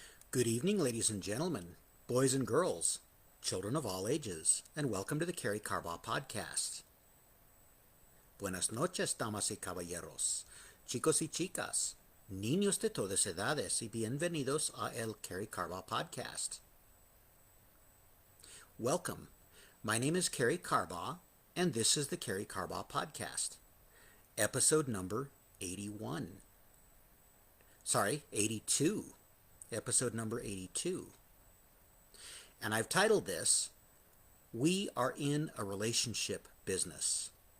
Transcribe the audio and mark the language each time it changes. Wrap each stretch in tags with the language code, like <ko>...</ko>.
<en>Good evening, ladies and gentlemen, boys and girls, children of all ages, and welcome to the Karey Carbaugh podcast.</en> <es>Buenas noches, damas y caballeros, chicos y chicas, niños de todas edades, y bienvenidos a el Karey Carbaugh podcast.</es> <en>Welcome. My name is Karey Carbaugh, and this is the Karey Carbaugh podcast, episode number 81. 82. Episode number 82. And I've titled this, We Are in a Relationship Business.</en>